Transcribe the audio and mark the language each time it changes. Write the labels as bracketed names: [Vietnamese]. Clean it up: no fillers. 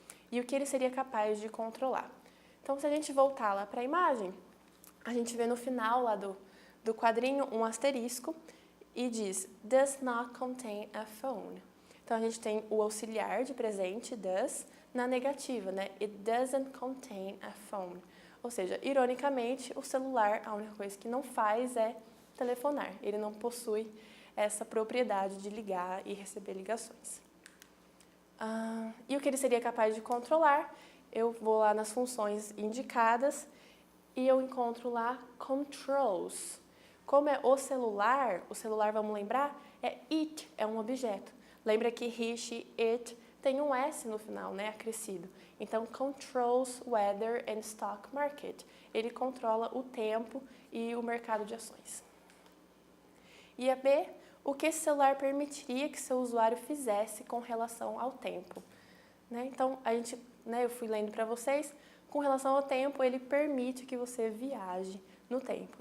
[Portuguese] E o que ele seria capaz de controlar? Então, se a gente voltar lá para a imagem, a gente vê no final lá do quadrinho um asterisco e diz, [English] does not contain a phone. [Portuguese] Então, a gente tem o auxiliar de presente, does, na negativa, né? [English] It doesn't contain a phone. [Portuguese] Ou seja, ironicamente, o celular, a única coisa que não faz é telefonar. Ele não possui essa propriedade de ligar e receber ligações. E o que ele seria capaz de controlar? Eu vou lá nas funções indicadas e eu encontro lá controls. Como é o celular, vamos lembrar, é it, é um objeto. Lembra que he, she, it tem um S no final, né, acrescido. [English] Então, controls weather and stock market. [Portuguese] Ele controla o tempo e o mercado de ações. E a B, o que esse celular permitiria que seu usuário fizesse com relação ao tempo. Né? Então, eu fui lendo para vocês, com relação ao tempo, ele permite que você viaje no tempo.